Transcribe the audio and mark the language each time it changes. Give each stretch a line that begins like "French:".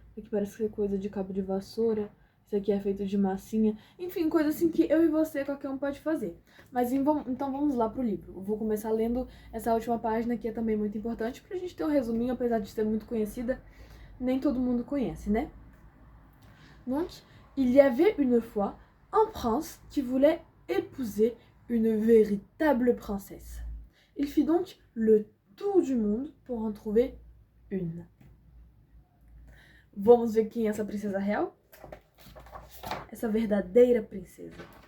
Portuguese: Isso aqui parece que é coisa de cabo de vassoura. Isso aqui é feito de massinha. Enfim, coisa assim que eu e você, qualquer um pode fazer. Mas então vamos lá pro livro. Eu vou começar lendo essa última página, que é também muito importante, pra gente ter um resuminho, apesar de ser muito conhecida, nem todo mundo conhece, né?
French: Donc, il y avait une fois un prince qui voulait épouser une véritable princesse. Il fit donc le tour du monde pour en trouver une.
Portuguese: Vamos ver quem é essa princesa real? Essa verdadeira princesa.